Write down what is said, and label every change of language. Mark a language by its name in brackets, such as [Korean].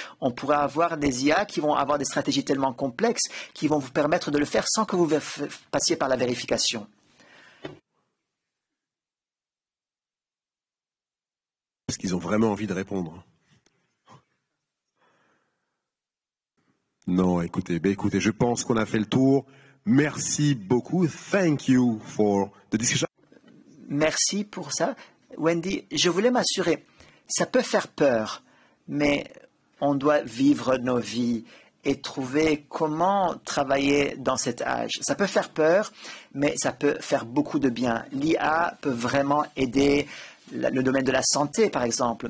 [French] On pourrait avoir des IA qui vont avoir des stratégies tellement complexes qui vont vous permettre de le faire sans que vous passiez par la vérification. Est-ce qu'ils ont vraiment envie de répondre? Non, écoutez, je pense qu'on a fait le tour. Merci beaucoup. [English] Thank you for the discussion. [French] Merci pour ça. Wendy, je voulais m'assurer, ça peut faire peur, mais on doit vivre nos vies et trouver comment travailler dans cet âge. Ça peut faire peur, mais ça peut faire beaucoup de bien. L'IA peut vraiment aider le domaine de la santé, par exemple.